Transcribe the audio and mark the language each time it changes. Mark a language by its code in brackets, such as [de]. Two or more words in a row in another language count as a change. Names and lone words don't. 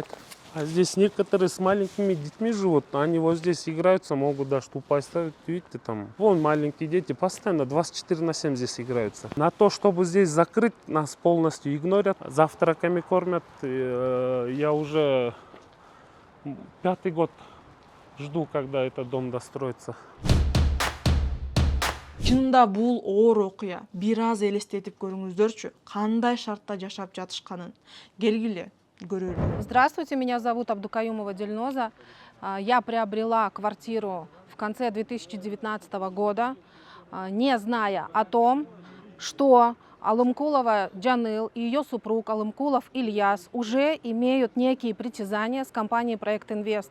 [ru] А здесь некоторые с маленькими детьми живут, они вот здесь играются, могут даже упасть. Видите, там, вон маленькие дети постоянно 24/7 здесь играются. На то, чтобы здесь закрыть, нас полностью игнорят. Завтраками кормят. Я уже 5-й год жду, когда этот дом достроится. [ky] Чынында бул оор окуя. Бир аз элестетип көрүңүздөрчү, кандай шартта жашап жатышканын. Келгиле көрөлү. [ru] Здравствуйте, меня зовут Абдукаюмова Дильноза. Я приобрела квартиру в конце 2019 года, не зная о том, что Алымкулова Джаныл и ее супруг Алымкулов Ильяс уже имеют некие притязания с компанией «Проект Инвест».